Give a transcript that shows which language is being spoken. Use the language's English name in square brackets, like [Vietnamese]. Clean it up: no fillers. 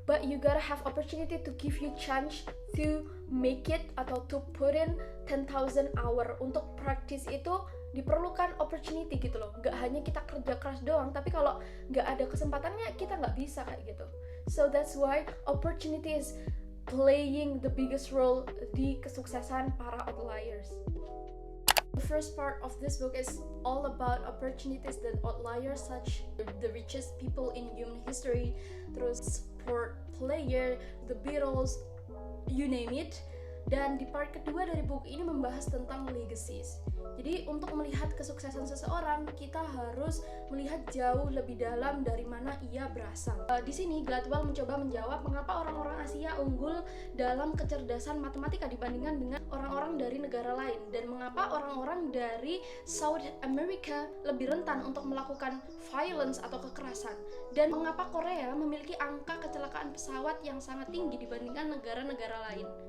[English] But you gotta have opportunity to give you chance to make it, atau to put in 10,000 hour. [Indonesian] Untuk practice itu diperlukan opportunity gitu loh. Gak hanya kita kerja keras doang, tapi kalau gak ada kesempatannya kita gak bisa kayak gitu. [English] So that's why opportunity is playing the biggest role [Indonesian] di kesuksesan para [English] outliers. The first part of this book is all about opportunities that outliers such the richest people in human history, terus sport player, The Beatles, you name it. [Indonesian] Dan di part kedua dari buku ini membahas tentang legacies. Jadi untuk melihat kesuksesan seseorang, kita harus melihat jauh lebih dalam dari mana ia berasal. Di sini Gladwell mencoba menjawab mengapa orang-orang Asia unggul dalam kecerdasan matematika dibandingkan dengan orang-orang dari negara lain, dan mengapa orang-orang dari South America lebih rentan untuk melakukan violence atau kekerasan, dan mengapa Korea memiliki angka kecelakaan pesawat yang sangat tinggi dibandingkan negara-negara lain.